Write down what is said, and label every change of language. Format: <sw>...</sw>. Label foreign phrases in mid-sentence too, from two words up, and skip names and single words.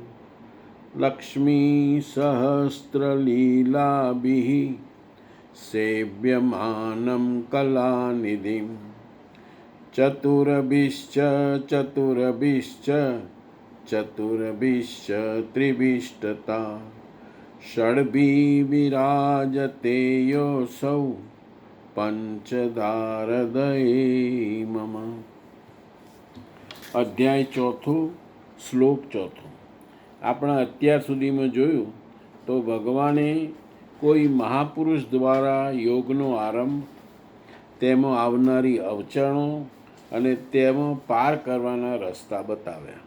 <sa>लक्ष्मीसहस्रलीलाभिः सेव्यमानं कलानिधिं चतुरभिश्च चतुरभिश्च चतुरभिश्च त्रिभिष्टता षड्भिः विराजते योऽसौ પંચદારદયે મમ.</sa> <gu>અધ્યાય ચોથું, શ્લોક ચોથો. આપણે અત્યાર સુધીમાં જોયું તો ભગવાને કોઈ મહાપુરુષ દ્વારા યોગનો આરંભ, તેમાં આવનારી અવચણો અને તેમાં પાર કરવાના રસ્તા બતાવ્યા.</gu>